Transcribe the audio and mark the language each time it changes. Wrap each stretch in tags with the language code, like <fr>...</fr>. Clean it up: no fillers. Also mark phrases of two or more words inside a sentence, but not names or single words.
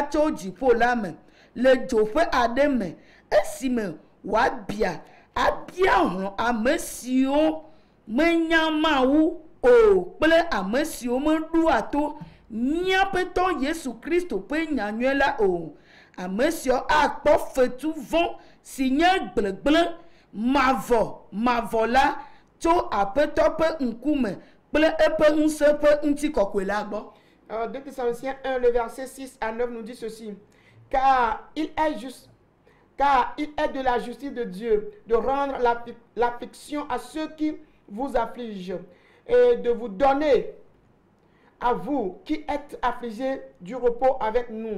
<ee>to jipo la me le jope ade me esime wa bia abia hon amesio menyamawu o ple amesio me du ato miapeto Yesu Kristo pe nyanywela o amesio akpo fetu von signé gblegble mavola to apeto pe nkume ple epe unse pe nti kokwela gbo.</ee> <fr>2 Thessaloniciens 1, le verset 6 à 9 nous dit ceci. Car il est de la justice de Dieu de rendre l'affliction à ceux qui vous affligent et de vous donner à vous qui êtes affligés du repos avec nous.</fr>